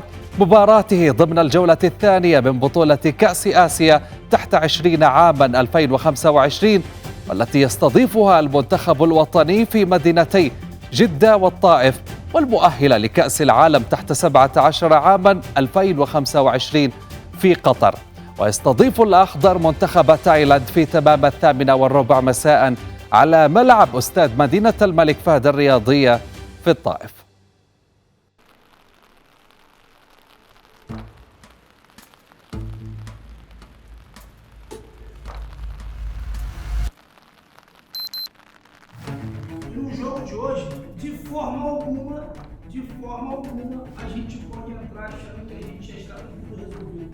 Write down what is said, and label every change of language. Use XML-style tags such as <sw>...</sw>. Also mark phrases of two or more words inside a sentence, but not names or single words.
<ar>مباراته ضمن الجولة الثانية من بطولة كأس آسيا تحت 20 عاما 2025، والتي يستضيفها المنتخب الوطني في مدينتي جدة والطائف، والمؤهلة لكأس العالم تحت 17 عاما 2025 في قطر. ويستضيف الأخضر منتخب تايلاند في تمام 8:15 مساء على ملعب أستاد مدينة الملك فهد الرياضية في الطائف.</ar> <pt>No jogo de hoje, de forma alguma, a gente pode entrar achando que a gente já está tudo resolvido.</pt>